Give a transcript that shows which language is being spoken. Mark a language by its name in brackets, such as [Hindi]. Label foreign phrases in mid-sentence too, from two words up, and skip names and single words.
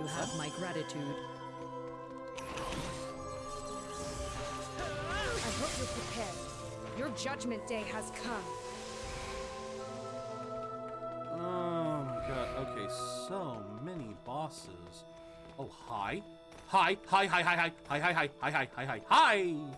[English] You have my gratitude. I hope you're prepared. Your judgment day has come. Oh my god, okay, so many bosses. Oh, hi. Hi, hi, hi, hi, hi, hi, hi, hi, hi, hi, hi, hi, hi!